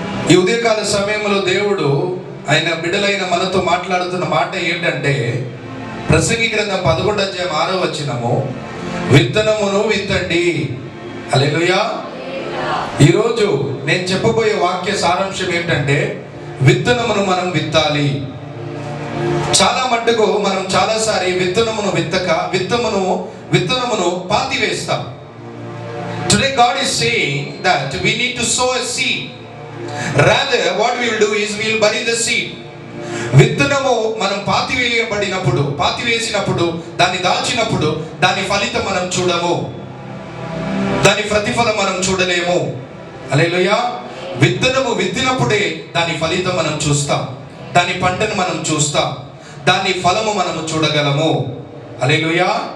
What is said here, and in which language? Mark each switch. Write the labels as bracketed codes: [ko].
[te] ఈ ఉదయకాల సమయంలో దేవుడు ఆయన బిడ్డలైన మనతో మాట్లాడుతున్న మాట ఏంటంటే, ప్రసంగి గ్రంథం 11వ అధ్యాయం 6వ వచనము, విత్తనమును విత్తండి. హల్లెలూయా. ఈరోజు నేను చెప్పబోయే వాక్య సారాంశం ఏంటంటే విత్తనమును మనం విత్తాలి. చాలా మట్టుకు మనం చాలాసారి విత్తనమును విత్తక విత్తనమును పాతివేస్తాం. [en] Today God is saying that we need to sow a seed. Rather what we will do is we will bury the seed. [te] విత్తనము మనం పాతివేసినప్పుడు దాన్ని దాచినప్పుడు దాని ఫలితం మనం చూడము, దాని ప్రతిఫలం మనం చూడలేము. హల్లెలూయా. విత్తనము విత్తినప్పుడే దాని ఫలితం మనం చూస్తాం, దాని పంటను మనం చూస్తాం, దాని ఫలము మనము చూడగలము. హల్లెలూయా.